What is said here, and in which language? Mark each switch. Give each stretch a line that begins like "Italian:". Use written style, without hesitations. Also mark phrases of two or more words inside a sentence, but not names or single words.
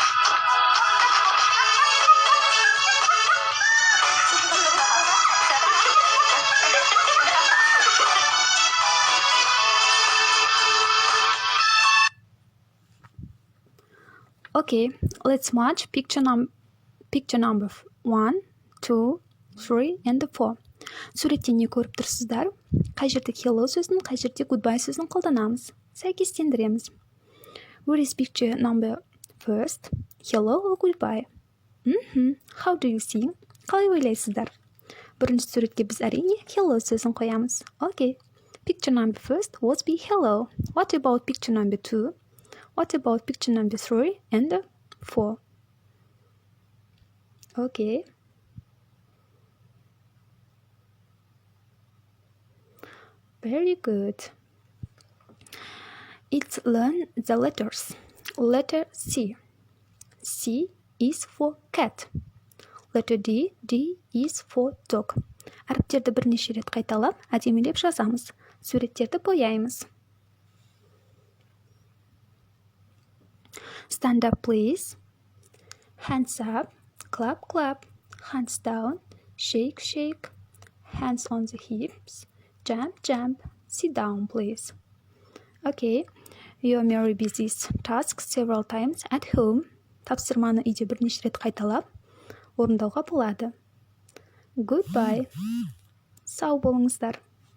English: Okay, let's match picture number 1, 2, 3 and 4.
Kazakh: Суреттен не көріп тұрсыздар? Қай жерде hello сөзін, қай жерде goodbye сөзін қолданамыз. Сәйкестендіреміз.
English: Where is picture number first? Hello or goodbye? How do you see?
Kazakh: Қалай ойлайсыздар? Бірінші суретке біз әрине hello сөзін қоямыз.
English: Okay. Picture number first would be hello. What about picture number 2? What about picture number 3 and 4? Okay. Very good. Let's learn the letters. Letter C. C is for cat. Letter D. D is for dog.
Kazakh: Әріптерді бірнеше рет қайталап, әдемелеп жазамыз. Суреттерді бояймыз.
English: Stand up, please. Hands up, clap, clap. Hands down, shake, shake. Hands on the hips, jump, jump. Sit down, please. Okay, you may repeat this task several times at home.
Kazakh: Тапсырманы үйде бірнеше рет қайталап, орындауға болады. Goodbye. Сау болыңыздар.